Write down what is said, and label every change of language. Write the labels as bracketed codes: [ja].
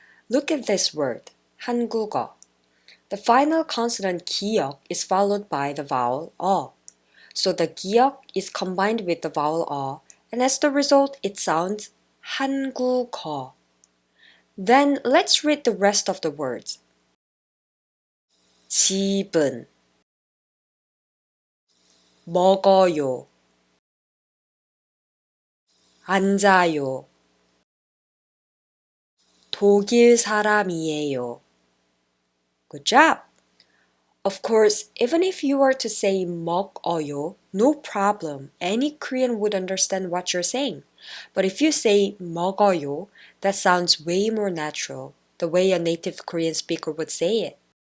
[en] Look at this word, 한국어. The final consonant 기역 is followed by the vowel 어. So the 기역 is combined with the vowel 어, and as the result, it sounds 한국어. Then let's read the rest of the words. [ko] 집은, 먹어요, 앉아요, 독일 사람이에요. [en] Good job! Of course, even if you were to say 먹어요, no problem. Any Korean would understand what you're saying. But if you say 먹어요, that sounds way more natural, the way a native Korean speaker would say it.